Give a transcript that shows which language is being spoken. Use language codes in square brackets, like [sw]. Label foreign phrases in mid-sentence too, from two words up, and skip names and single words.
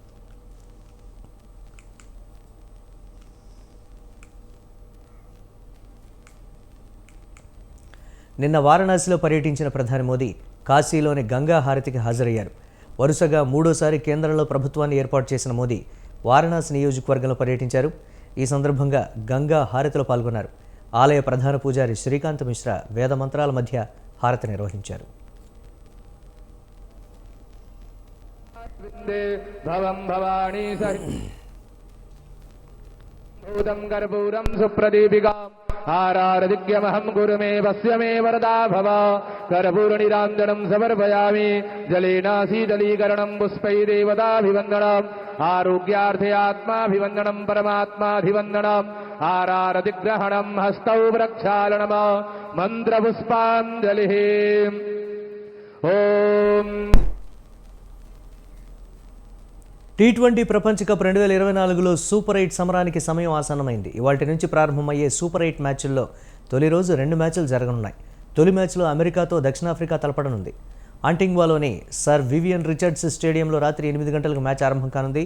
[te] నిన్న వారణాసిలో పర్యటించిన ప్రధాని మోదీ కాశీలోని గంగా హారతికి హాజరయ్యారు. వరుసగా మూడోసారి కేంద్రంలో ప్రభుత్వాన్ని ఏర్పాటు చేసిన మోదీ వారణాసి నియోజకవర్గంలో పర్యటించారు. ఈ సందర్భంగా గంగా హారతిలో పాల్గొన్నారు. ఆలయ ప్రధాన పూజారి శ్రీకాంత్ మిశ్రా వేద మంత్రాల మధ్య హారతి నిర్వహించారు. [sa] आरारदिग्यमहं गुरु मे वस्य मे वरदा भव कर्पूरनिराञ्जनं समर्पयामि जलेनाशीतलीकरणं पुष्पैरेवताभिवन्दनम् आरोग्यार्थे आत्माभिवन्दनं परमात्माभिवन्दनम् आरारदिग्रहणं हस्तौ प्रक्षालनम् मन्त्रपुष्पाञ्जलिः ओम [te] T20 ప్రపంచ కప్ 2024లో సూపర్ 8 సమరానికి సమయం ఆసన్నమైంది. ఇవాల్టి నుంచి ప్రారంభమయ్యే సూపర్ 8 మ్యాచ్ల్లో తొలి రోజు 2 మ్యాచ్లు జరగనున్నాయి. తొలి మ్యాచ్లో అమెరికాతో దక్షిణాఫ్రికా తలపడనుంది. ఆంటిగ్వాలోని సర్ వివియన్ రిచర్డ్స్ స్టేడియంలో రాత్రి 8 గంటలకు మ్యాచ్ ఆరంభం కానుంది.